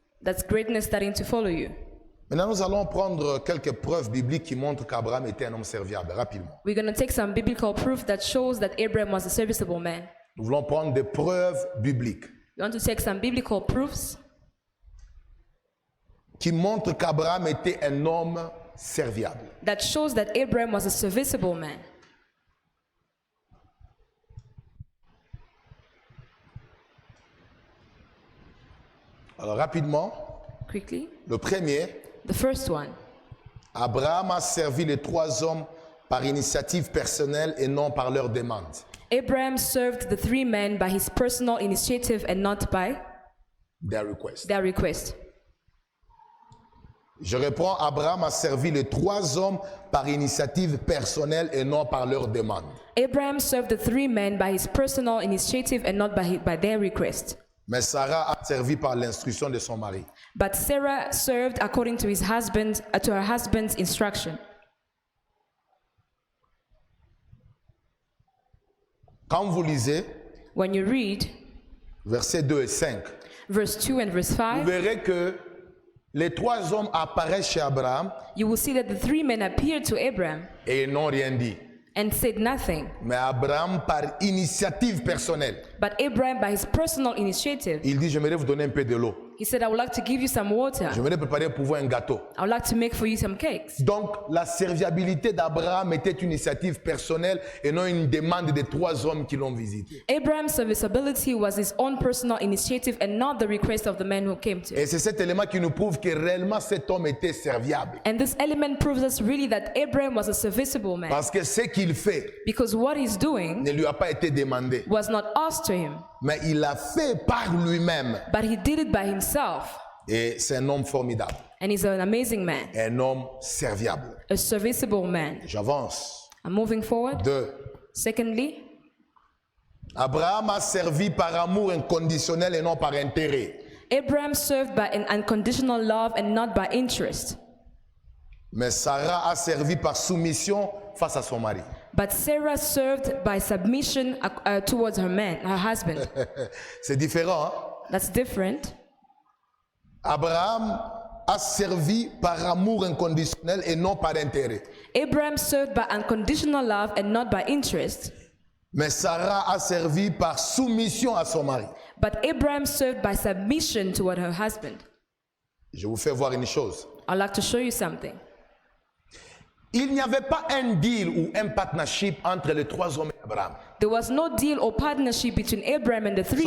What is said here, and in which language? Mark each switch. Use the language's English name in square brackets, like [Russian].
[English] That's greatness starting to follow you. [French] Maintenant, nous allons prendre quelques preuves bibliques qui montrent qu'Abraham était un homme serviable, rapidement. [English] We're going to take some biblical proof that shows that Abraham was a serviceable man. [French] Nous voulons prendre des preuves bibliques [English] We want to take some biblical proofs [French] qui montrent qu'Abraham était un homme serviable. [English] that shows that Abraham was a serviceable man. [French] Alors, rapidement, [English] Quickly. [French] le premier, [English] The first one. [French] Abraham a servi les 3 hommes par initiative personnelle et non par leur demande. [English] Abraham served the 3 men by his personal initiative and not by Their request. their request. [French] Je reprends, Abraham a servi les 3 hommes par initiative personnelle et non par leur demande. [English] Abraham served the 3 men by his personal initiative and not by their request. [French] Mais Sarah a servi par l'instruction de son mari. [English] But Sarah served according to to her husband's instruction. [French] Quand vous lisez [English] When you read [French] versets 2 et 5, [English] verse 2 and verse [French] vous [English] 5, [French] verrez que les 3 hommes apparaissent chez Abraham [English] you will see that the 3 men appeared to Abraham [French] et ils n'ont rien dit. [English] and said nothing. [French] Mais Abraham, par initiative personnelle, [English] But Abraham, by his personal initiative, [French] il dit, j'aimerais vous donner un peu de l'eau. [English] he said, I would like to give you some water. [French] J'aimerais préparer pour vous un gâteau. [English] I would like to make for you some cakes. [French] Donc, la serviabilité d'Abraham était une initiative personnelle et non une demande des 3 hommes qui l'ont visité. [English] Abraham's serviceability was his own personal initiative and not the request of the men who came to him. [French] Et c'est cet élément qui nous prouve que réellement cet homme était serviable. [English] And this element proves us really that Abraham was a serviceable man, [French] Parce que ce qu'il fait [English] because what he's doing [French] ne lui a pas été demandé. [English] was not asked to him, [French] Mais il l'a fait par lui-même. [English] but he did it by himself. [French] Et c'est un homme formidable. [English] And he's an amazing man, [French] Un homme serviable. [English] a serviceable man. [French] J'avance. [English] I'm moving forward. [French] 2. [English] Secondly, [French] Abraham a servi par amour inconditionnel et non par intérêt. [English] Abraham served by an unconditional love and not by interest. [French] Mais Sarah a servi par soumission face à son mari. [English] But Sarah served by submission towards her husband. [French] C'est différent. Hein? [English] That's different. [French] Abraham a servi par amour inconditionnel et non par intérêt. [English] Abraham served by unconditional love and not by interest. [French] Mais Sarah a servi par soumission à son mari. [English] But Abraham served by submission toward her husband. [French] Je vous fais voir une chose. [English] I'd like to show you something. [French] Il n'y avait pas un deal ou un partnership entre les 3 hommes et Abraham. [English] There was no deal or partnership between Abraham and the 3